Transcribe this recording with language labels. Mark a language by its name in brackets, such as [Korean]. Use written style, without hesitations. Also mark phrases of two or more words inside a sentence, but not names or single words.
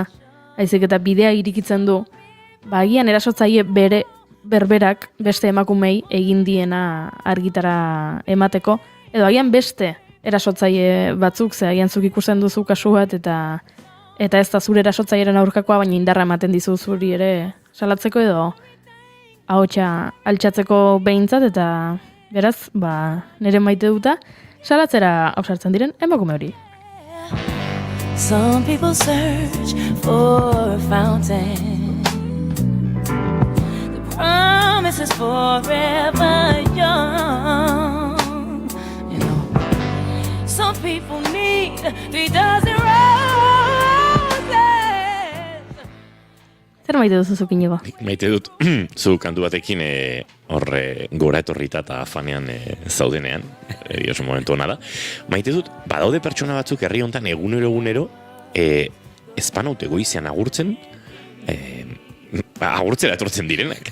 [Basque] Haizik eta bidea irikitzen du, agian erasotzaile berberak beste emakumei egin diena argitara emateko, edo agian beste erasotzaile batzuk, ze agian zuk ikusten duzu kasu bat, eta ez da zure erasotzaileren aurkakoa, baina indarra ematen dizu zuri ere salatzeko edo ahotsa altxatzeko behintzat, eta beraz, nire maite duta, salatzera ausartzen diren emakume hori. [English] Some people search for a fountain. The promise is forever young. You know, some people need 3 dozen roses. [Basque] Zer maite duzu zuk Inigo? Maite dut, zu kantu batekin horre gora etorrita eta afanean zaudenean, oso momentu hona da. Maite dut, badaude pertsona batzuk herri honetan egunero, ezpanaute goizean agurtzen, agurtzera etortzen direnak.